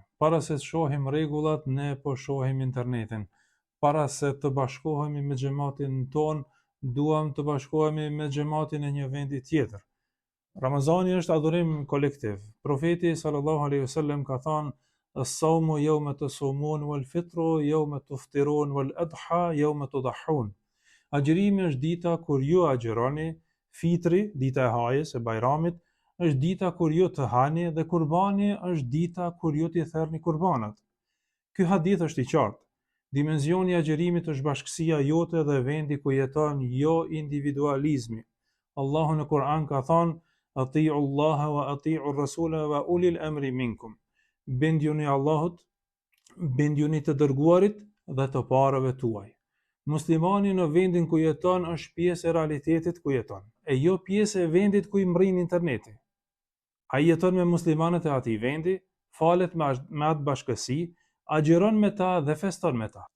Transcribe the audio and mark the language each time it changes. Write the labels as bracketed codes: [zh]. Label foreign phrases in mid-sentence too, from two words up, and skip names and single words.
[sq] Para se të shohim rregullat, ne po shohim internetin. Para se të bashkohemi me xhamatin ton, duam të bashkohemi me xhamatin e një vendi tjetër. Ramazani është adhurim kolektiv. Profeti [ar] صلى الله عليه وسلم [sq] ka thënë: [ar] "الصوم يوم تصومون والفطر يوم تفطرون والأضحى يوم تضحون." [sq] Agjërimi është dita kur ju agjëroni, fitri, dita e hajës e bajramit, është dita kur ju të hani dhe kurbani është dita kur ju t'i therrni kurbanat. Ky hadith është i qartë. Dimensioni i agjërimit është bashkësia jote dhe vendi ku jeton, jo individualizmi. Allahu në Kur'an ka thënë: [ar] "أطيعوا الله وأطيعوا الرسول وأولي الأمر منكم." [sq] Bindjuni Allahut, bindjuni të dërguarit dhe të parëve tuaj. Muslimani në vendin ku jeton është pjesë e realitetit ku jeton, e jo pjesë e vendit ku i mrin interneti. Ai jeton me muslimanët e atij vendi, falet me atë bashkësi, agjeron me ta dhe feston me ta.